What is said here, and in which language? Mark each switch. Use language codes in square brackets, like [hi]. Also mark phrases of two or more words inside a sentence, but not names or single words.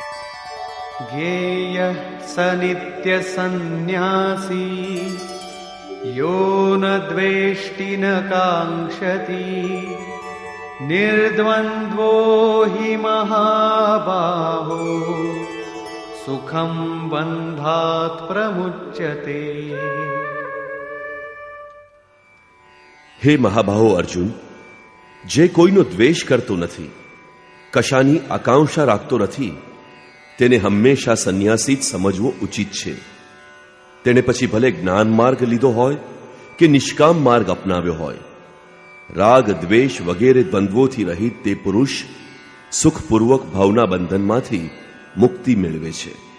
[sa] જ્ઞેય સ નિત્ય સંન્યાસી यो न द्वेष्टि न काङ्क्षति निर्द्वन्द्वो हि महाबाहो सुखं बन्धात् प्रमुच्यते। [gu] હે મહાબાહો અર્જુન, જે કોઈનો દ્વેષ કરતો નથી, કશાની આકાંક્ષા રાખતો નથી, તેને હંમેશા સંન્યાસી જ સમજવો ઉચિત છે. તેણે પછી ભલે જ્ઞાન માર્ગ લીધો હોય કે નિષ્કામ માર્ગ અપનાવ્યો હોય, રાગ દ્વેષ વગેરે દ્વંદ્વોથી રહિત તે પુરુષ સુખપૂર્વક ભાવના બંધનમાંથી મુક્તિ મેળવે છે.